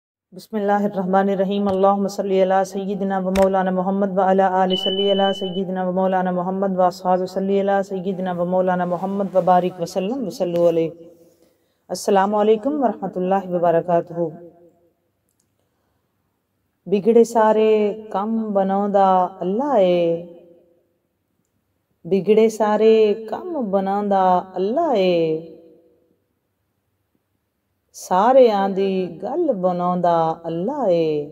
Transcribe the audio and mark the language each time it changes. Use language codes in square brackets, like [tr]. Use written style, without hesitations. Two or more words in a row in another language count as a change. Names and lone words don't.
[ar] بسم الله الرحمن الرحيم۔ اللهم صل على سيدنا ومولانا محمد وعلى آل صل على سيدنا ومولانا محمد وأصحاب صل على سيدنا ومولانا محمد وبارك وسلم وصلوا عليه. السلام عليكم ورحمة الله وبركاته. [pa] بگڑے سارے کم بناؤندا اللہ ہے، بگڑے سارے کم بناؤندا اللہ ہے، ساریاں دی گل بناؤندا اللہ ہے.